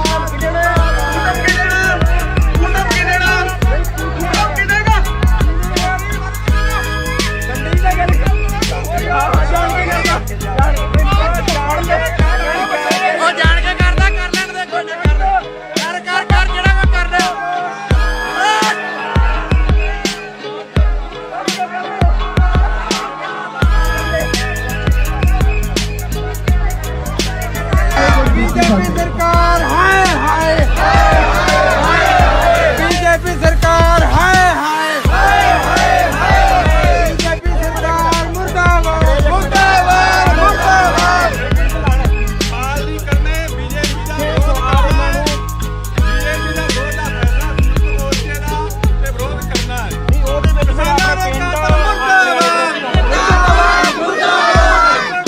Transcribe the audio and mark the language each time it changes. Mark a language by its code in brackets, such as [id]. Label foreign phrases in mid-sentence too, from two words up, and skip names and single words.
[pa] ਉਹ ਜਾਣ ਕੇ ਕਰਦਾ ਕਰ ਲੈਣ ਦੇ, ਕੋਈ ਚੱਕਰ ਨਹੀਂ। ਕਰ ਜਿਹੜਾ ਕੋਈ ਕਰਦਾ। [hi] बीजेपी सरकार हाय हाय बीजेपी सरकार हाय हाय बीजेपी सरकार मुर्दाबाद मुर्दाबाद मुर्दाबाद। [pa] ਹਾਲ ਨਹੀਂ ਕਰਨੇ ਬੀਜੇਪੀ ਦਾ ਬੀਜੇਪੀ ਦਾ ਵੋਟ ਦਾ ਫੈਸਲਾ ਮੋਰਚੇ ਦਾ ਤੇ ਵਿਰੋਧ ਕਰਨਾ ਹੈ। ਨਹੀਂ ਉਹਦੇ ਵਿੱਚ ਕਿਸਾਨਾਂ ਦੇ ਕਾਤਲ ਮੁਰਦਾਬਾਦ ਮੁਰਦਾਬਾਦ ਮੁਰਦਾਬਾਦ।